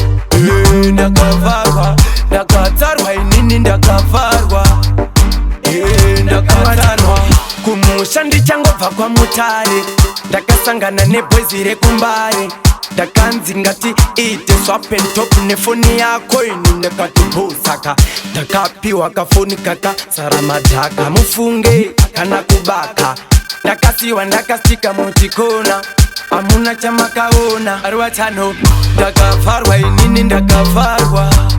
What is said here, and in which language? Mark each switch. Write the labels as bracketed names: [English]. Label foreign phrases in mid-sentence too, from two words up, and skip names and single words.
[Shona] Eh, ndakavharwa. Ndakatsarwa inini ndakavharwa. Eh, ndakatsarwa. Kumusha ndichangobva kwa Mutare. Ndakasangana nebhoizi rekumbare. Ndakanzi ngati ite [English] swap and talk [Shona] nefoni yako ini ndakati bo saka. Ndakapiwa kafoni kaka, sara madhaka, mufunge, kana kubaka. Ndakasiwa ndakastika muchikona, amuna chamakaona. Ari watano, ndakavharwa inini ndakavharwa.